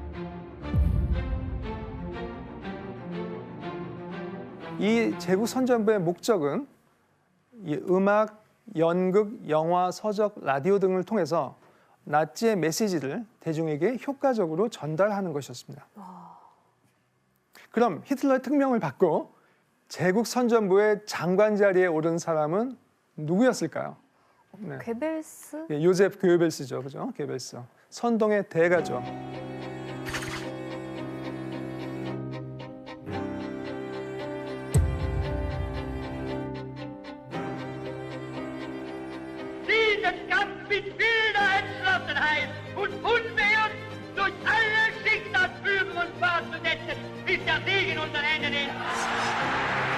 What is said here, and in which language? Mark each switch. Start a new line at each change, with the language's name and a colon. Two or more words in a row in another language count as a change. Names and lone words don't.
Korean: 이 제국선전부의 목적은 이 음악, 연극, 영화, 서적, 라디오 등을 통해서 나치의 메시지를 대중에게 효과적으로 전달하는 것이었습니다. 그럼 히틀러의 특명을 받고 제국선전부의 장관 자리에 오른 사람은 누구였을까요? 네. 괴벨스? 예, 요제프 괴벨스죠, 그죠? 괴벨스. 선동의 대가죠.
German: Diesen Kampf mit wilder Entschlossenheit und unbeirrt durch alle Schicksalsbögen und fortzusetzen, bis der Sieg in unseren Händen ist.